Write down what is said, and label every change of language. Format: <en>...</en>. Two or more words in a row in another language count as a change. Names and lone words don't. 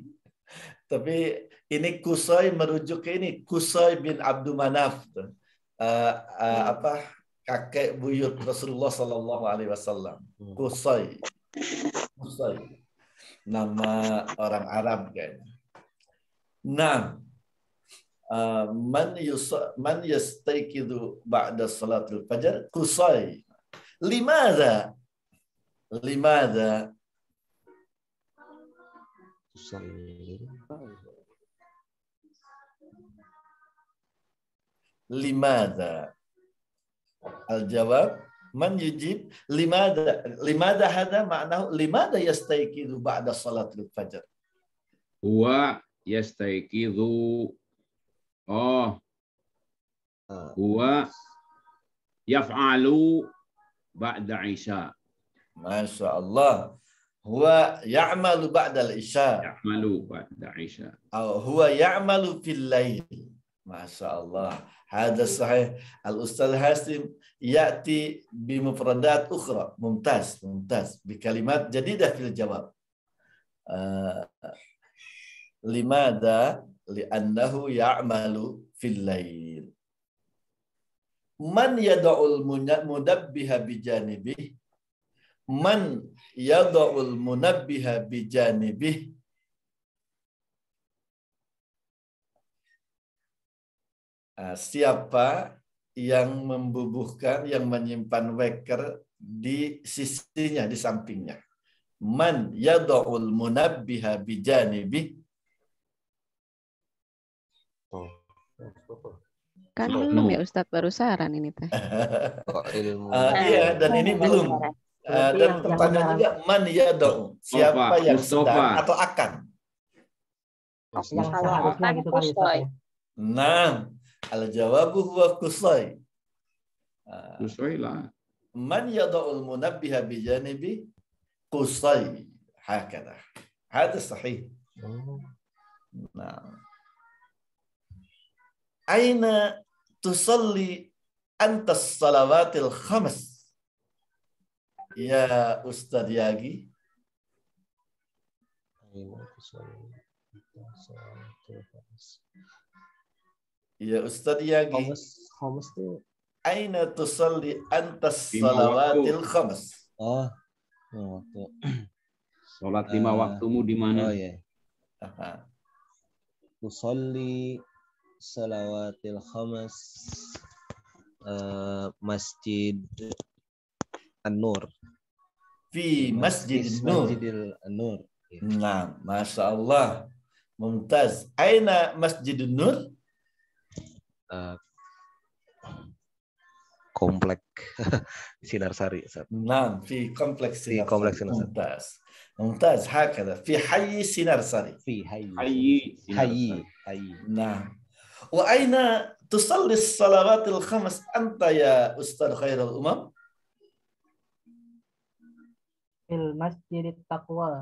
<id>Tapi ini Kusoi merujuk ke ini Kusoi bin Abdul Manaf, kakek buyut Rasulullah</id> <ar>صلى الله عليه وسلم.</ar> <id>Kusoi, nama orang Arab kayaknya. Nah,</id> <ar>من يستيقظ بعد صلاة الفجر? Kusoi. لماذا؟ لماذا? الجواب من يجيب لماذا هذا معناه لماذا يستيقظ بعد صلاة الفجر? هو يستيقظ هو يفعل بعد العشاء. ما شاء الله. هو يعمل بعد العشاء. يعمل بعد العشاء. هو يعمل في الليل. ما شاء الله. هذا صحيح. الأستاذ هاشم يأتي بمفردات أخرى. Mumtaz. بكلمات جديدة في الجواب. Limada? لأنه يعمل في الليل. من يضع المنبه بجانبه? من يضع المنبه بجانبه?</ar> <id>Siapa yang membubuhkan, yang menyimpan waker di sisinya, di sampingnya?</id> <ar>من يضع المنبه بجانبه?</ar> <id>Kan belum ya Ustadz, baru saran ini teh. Iya, dan ini belum. Dan pertanyaan juga</id> <ar>من يضع?</ar> <id>Siapa yang sedang atau akan? Yang seharusnya gitu kali Ustaz ya. Nah,</id> <ar>الجواب هو قصي.</ar> <id>Kusai lah.</id> <ar>من يضع المنبه بجانبه قصي. Hakada. هذا صحيح. Nah. أين تصلي أنت الصلوات الخمس? يا أستاذ ياغي. يا أستاذ ياغي.</ar> <id>Khamas tuh.</id> <ar>أين تصلي أنت الصلوات الخمس?</ar> <id>Waktu. Salat 5 waktumu di mana? Oh ya.</id> <ar>تصلي الصلوات الخمس مسجد النور. في مسجد النور. مسجد النور. Nah, ما شاء الله. ممتاز. أين مسجد النور?</ar> <id>Komplek Sinarsari. Nah,</id> <ar>fi kompleks Fi Sinarsari.</ar> <id>kompleks Sinarsari.</id> <ar>Mumtaz. ممتاز هكذا في حي سينارسري. في حي حي نعم. وأين تصلي الصلوات الخمس أنت يا أستاذ خير الأمم؟ في المسجد التقوى.</ar>